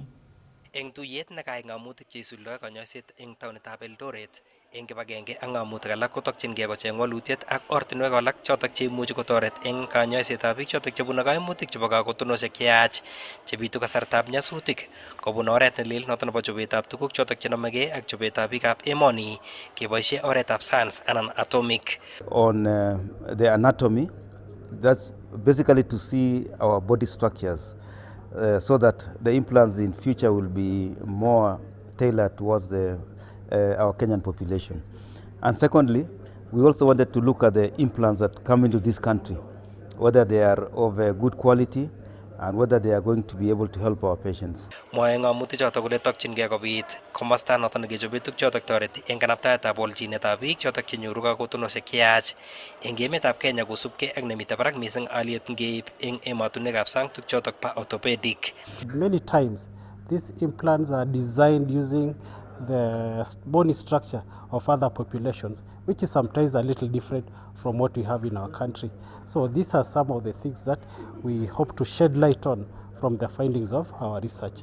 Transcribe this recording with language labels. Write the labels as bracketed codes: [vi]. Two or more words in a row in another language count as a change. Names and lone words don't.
[kln] Eng tuyet nekayai ng'amutik cheisuldoi kanyoiset eng taonitab Eldoret eng kibagenge ak ng'amutik alak kotokchingei kocheng walutiet ak ortinwek alak chotok cheimuchi kotoret eng kanyoisetab biik chotok chebune kaimutik chebo kakotonoshek cheyach chebitu kasartab nyasutik kobun oret nelel noto nebo chobetab tuguk chotok chenomegei ak chobetab biikab emoni keboishe oretab science anan atomic. [en] On the anatomy, that's basically to see our body structures so that the implants in future will be more tailored towards our Kenyan population. And secondly, we also wanted to look at the implants that come into this country, whether they are of good quality and whether they are going to be able to help our patients. [kln] Mwae ng'amutichotok kole tokchingei kobit komosta noto nekechobe tukchotok toreti eng kanaptaetab walchinetab biik chotok chenyoru kakotonoshek cheyach eng emetab Kenya kosubkei ak nemitei barak mising aliet ngeib eng ematunwekab sang tukchotok pa orthopedic. [en] Many times these implants are designed using the bony structure of other populations, which is sometimes a little different from what we have in our country. So these are some of the things that we hope to shed light on from the findings of our research.